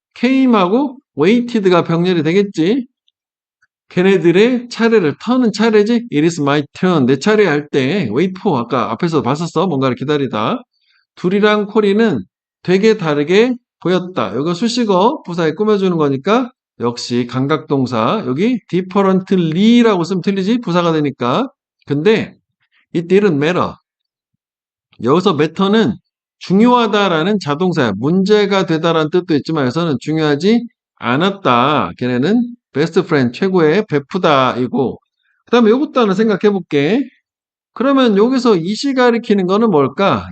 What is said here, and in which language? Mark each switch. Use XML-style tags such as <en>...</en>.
<ko>came하고 waited가 병렬이 되겠지. 걔네들의 차례를 터는 차례지.</ko> <en>It is my turn.</en> <ko>내 차례 할 때,</ko> <en>wait for.</en> <ko>아까 앞에서 봤었어. 뭔가를 기다리다. 둘이랑 코리는 되게 다르게 보였다. 이거 수식어 부사에 꾸며주는 거니까 역시 감각동사 여기 differently라고 쓰면 틀리지 부사가 되니까. 근데</ko> <en>it didn't matter.</en> <ko>여기서 matter는 중요하다라는 자동사야. 문제가 되다라는 뜻도 있지만 여기서는 중요하지 않았다. 걔네는</ko> <en>best friend</en> <ko>최고의 베프다이고. 그 다음에 이것도 하나 생각해 볼게. 그러면 여기서 이시 가리키는 거는 뭘까?</ko>